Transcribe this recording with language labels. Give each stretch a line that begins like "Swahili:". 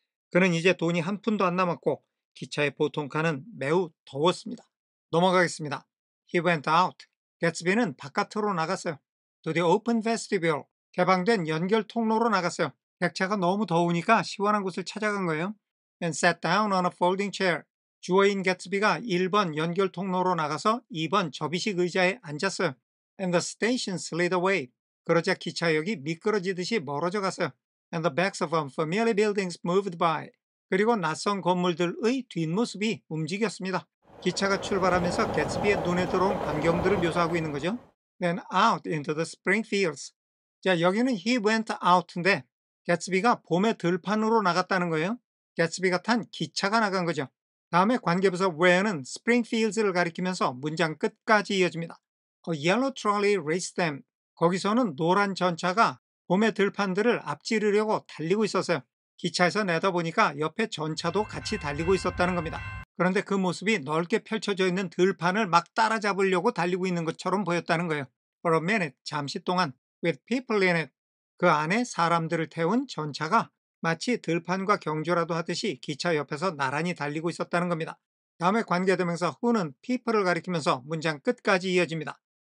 Korean: 그는 이제 돈이 한 푼도 안 남았고 기차의 보통칸은 매우 더웠습니다. 넘어가겠습니다.
English: He went out.
Korean: 개츠비는 바깥으로 나갔어요.
English: To the open vestibule.
Korean: 개방된 연결 통로로 나갔어요. 객차가 너무 더우니까 시원한 곳을 찾아간 거예요.
English: And sat down on a folding chair.
Korean: 주어인 개츠비가 1번 연결 통로로 나가서 2번 접이식 의자에 앉았어요.
English: And the station slid away.
Korean: 그러자 기차역이 미끄러지듯이 멀어져 갔어요.
English: And the backs of unfamiliar buildings moved by.
Korean: 그리고 낯선 건물들의 뒷모습이 움직였습니다. 기차가 출발하면서 개츠비의 눈에 들어온 광경들을 묘사하고 있는 거죠.
English: Then out into the spring fields.
Korean: 자, 여기는
English: he went out
Korean: 인데 개츠비가 봄의 들판으로 나갔다는 거예요. 개츠비가 탄 기차가 나간 거죠. 다음에 관계부사 where는 springfields를 가리키면서 문장 끝까지 이어집니다.
English: A yellow trolley raced them.
Korean: 거기서는 노란 전차가 봄의 들판들을 앞지르려고 달리고 있었어요. 기차에서 내다보니까 옆에 전차도 같이 달리고 있었다는 겁니다. 그런데 그 모습이 넓게 펼쳐져 있는 들판을 막 따라잡으려고 달리고 있는 것처럼 보였다는 거예요.
English: For a minute,
Korean: 잠시 동안
English: with people in it.
Korean: 그 안에 사람들을 태운 전차가 마치 들판과 경주라도 하듯이 기차 옆에서 나란히 달리고 있었다는 겁니다. 다음에 관계대명사 who는 people을 가리키면서 문장 끝까지 이어집니다.